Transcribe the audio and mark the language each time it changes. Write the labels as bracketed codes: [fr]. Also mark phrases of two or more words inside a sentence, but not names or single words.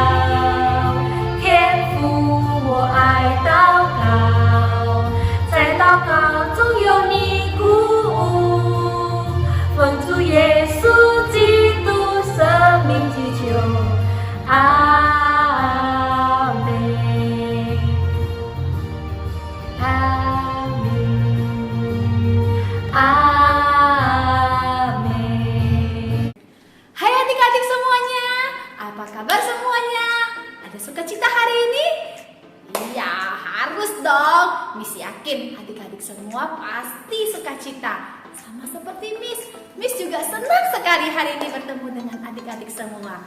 [zh] 天父，我爱祷告，在祷告中有你鼓舞，奉主耶稣基督生命祈求，阿门，阿门，阿门。 [id] Hai adik-adik semuanya, apa kabar semuanya? Ada sukacita hari ini? Iya, harus dong. Miss yakin adik-adik semua pasti sukacita. Sama seperti Miss. Miss juga senang sekali hari ini bertemu dengan adik-adik semua.